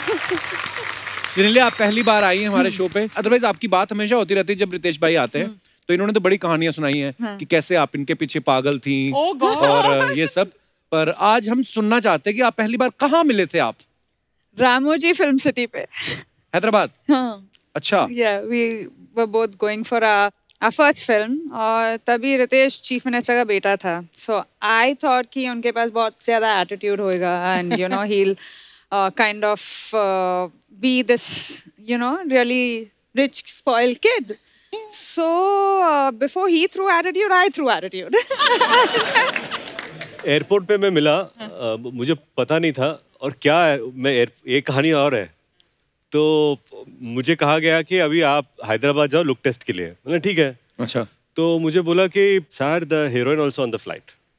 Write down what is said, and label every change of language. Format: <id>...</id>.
<hi>जेनेलिया, आप पहली बार आई हैं हमारे शो पे। अदरवाइज आपकी बात हमेशा होती रहती है जब रितेश भाई आते हैं, तो इन्होंने तो बड़ी कहानियां सुनाई हैं कि कैसे आप इनके पीछे पागल थी और ये सब। पर आज हम सुनना चाहते हैं कि आप पहली बार कहाँ मिले थे आप? रामोजी फिल्म सिटी पे, हैदराबाद। हाँ। अच्छा।</hi> <en>we were both going for our first film</en> <hi>और तभी रितेश चीफ मिनिस्टर का बेटा था।</hi> <en>So I thought</en> <hi>कि उनके पास बहुत ज्यादा एटीट्यूड होएगा</hi> <en>and he'll kind of be this really rich spoiled kid. So before he threw attitude, I threw attitude.</en> <hi>Airport पे मैं मिला, मुझे पता नहीं था और क्या है, एक कहानी और है। तो मुझे कहा गया कि अभी आप हैदराबाद जाओ लुक टेस्ट के लिए। मैंने ठीक है। अच्छा। तो मुझे बोला कि sir</hi> <en>The heroine also on the flight.</en>